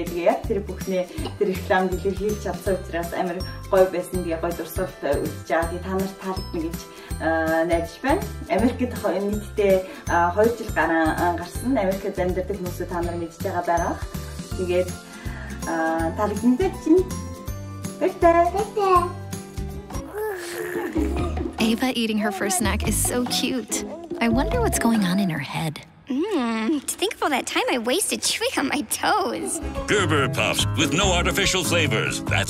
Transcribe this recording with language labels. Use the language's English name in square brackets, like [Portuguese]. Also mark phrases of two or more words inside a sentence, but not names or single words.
[Mongolian] Тэгээ яг тэр бүхнээ тэр рекламд илэрхийлж чадсан учраас амар гоё байсан. Тэгээ гоё дурсгалтай үзэж байгаа. Тэгээ та нарт таалагдана гэж найдаж байна. Америкт нийтдээ 2 жил гарсан. Америкт амьдардаг хүмүүсээ та нар мэдж байгаа. Тэгээд таалагдана чинь [English] Ava eating her first snack is so cute. I wonder what's going on in her head. To think of all that time I wasted chewing on my toes. Gerber Puffs with no artificial flavors.